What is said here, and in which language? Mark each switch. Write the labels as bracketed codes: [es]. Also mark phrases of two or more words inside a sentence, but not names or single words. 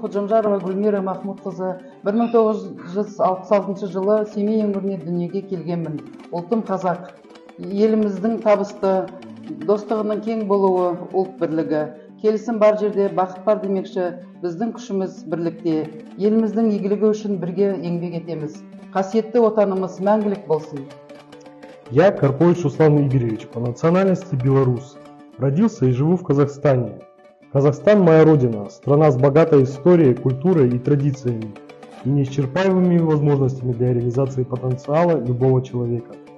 [kk] Санжарова Гүлмира Махмудқызы 1966 жылы Семей өңіріне дүниеге келгенмін. Ұлтым қазақ. Еліміздің табысты, достығының кең болуы, ұлт бірлігі. Келісім бар жерде бақыт бар демекші, біздің күшіміз бірлікте. Еліміздің игілігі үшін бірге еңбек етеміз. Қасиетті отанымыз мәңгілік болсын. [ru] Я Карпович Руслан Игоревич, по национальности белорус. Родился и живу в Казахстане. Казахстан – моя родина, страна с богатой историей, культурой и традициями, и неисчерпаемыми возможностями для реализации потенциала любого человека.